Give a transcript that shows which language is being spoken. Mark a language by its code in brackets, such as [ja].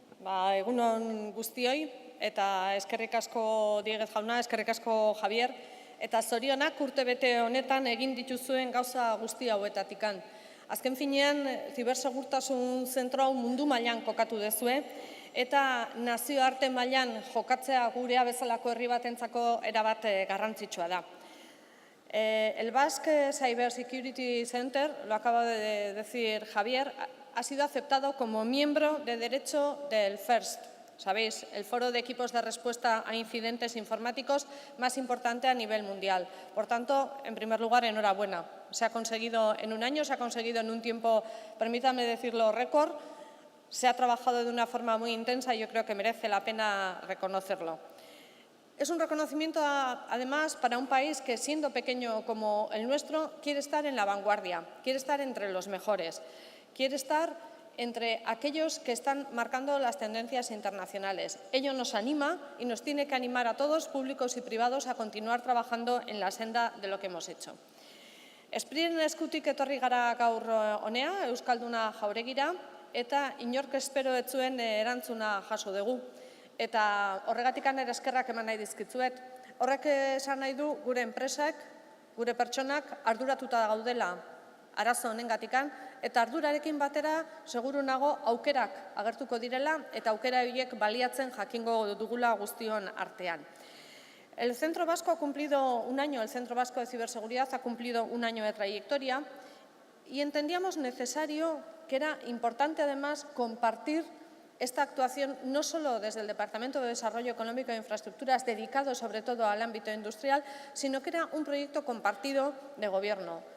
[eu] Egun on guztioi eta eskerrik asko Dieguez jauna, eskerrik asko Javier, eta zorionak urtebete honetan egin dituzuen gauza guzti hauetatikan. Azken finean, zibersegurtasun zentro hau mundu mailan kokatu duzue eta nazioarte mailan jokatzea gurea bezalako herri batentzako erabat garrantzitsua da. [es] El Basque Cyber Security Center, lo acaba de decir Javier, ha sido aceptado como miembro de derecho del FIRST, sabéis, el foro de equipos de respuesta a incidentes informáticos más importante a nivel mundial. Por tanto, en primer lugar, enhorabuena. Se ha conseguido en un año, se ha conseguido en un tiempo, permítanme decirlo, récord. Se ha trabajado de una forma muy intensa y yo creo que merece la pena reconocerlo. Es un reconocimiento, además, para un país que, siendo pequeño como el nuestro, quiere estar en la vanguardia, quiere estar entre los mejores. Quiere estar entre aquellos que están marcando las tendencias internacionales. Ello nos anima y nos tiene que animar a todos, públicos y privados, a continuar trabajando en la senda de lo que hemos hecho. [eu] Espriren eskutik etorri gara gaur honea, Euskalduna Jauregira, eta inork espero ez zuen erantzuna jaso dugu. Eta horregatik ere eskerrak eman nahi dizkitzuet. Horrek esan nahi du gure enpresak, gure pertsonak arduratuta gaudela arazo honengatikan, eta ardurarekin batera seguru nago aukerak agertuko direla eta aukera horiek baliatzen jakingo dugula guztion artean. [es] El Centro Vasco ha cumplido un año, el Centro Vasco de Ciberseguridad ha cumplido un año de trayectoria y entendíamos necesario que era importante además compartir esta actuación no solo desde el Departamento de Desarrollo Económico e Infraestructuras, dedicado sobre todo al ámbito industrial, sino que era un proyecto compartido de Gobierno.